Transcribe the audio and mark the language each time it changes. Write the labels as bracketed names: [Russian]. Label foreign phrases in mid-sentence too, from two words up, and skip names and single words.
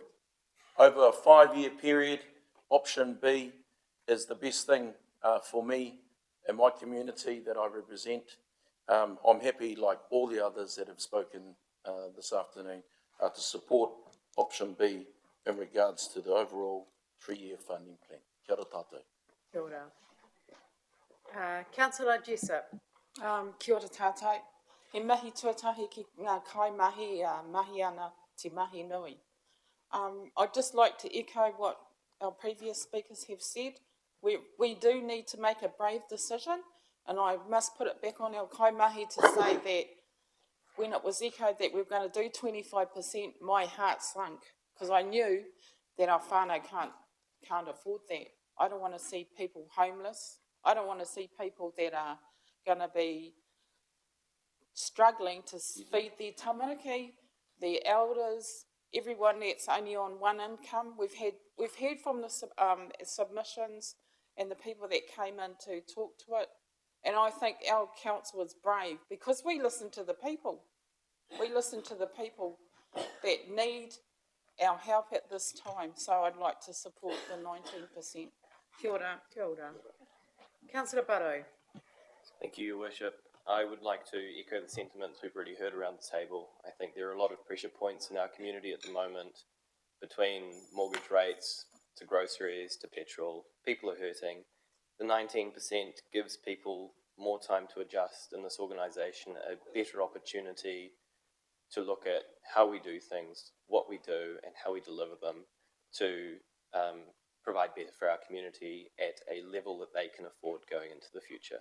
[English] Over a 5-year period, option B is the best thing for me and my community that I represent. I'm happy, like all the others that have spoken this afternoon, to support option B in regards to the overall 3-year funding plan. [Māori] Kia ora tātou. Kia ora. Councillor Jessup. Kia ora tātou. He mahi tuatahi ki ngā kai mahi, mahi ana te mahi nui. [English] I'd just like to echo what our previous speakers have said. We do need to make a brave decision, and I must put it back on our [Māori] kai mahi [English] to say that when it was echoed that we were going to do 25%, my heart sunk, because I knew that our whānau can't afford that. I don't want to see people homeless. I don't want to see people that are going to be struggling to feed their tamariki, their elders, everyone that's only on one income. We've heard from the submissions and the people that came in to talk to it, and I think our council is brave because we listen to the people. We listen to the people that need our help at this time, so I'd like to support the 19%. [Māori] Kia ora. Kia ora. [English] Councillor Barrow. Thank you, Your Worship. I would like to echo the sentiments we've already heard around the table. I think there are a lot of pressure points in our community at the moment, between mortgage rates to groceries to petrol. People are hurting. The 19% gives people more time to adjust in this organisation, a better opportunity to look at how we do things, what we do, and how we deliver them to provide better for our community at a level that they can afford going into the future.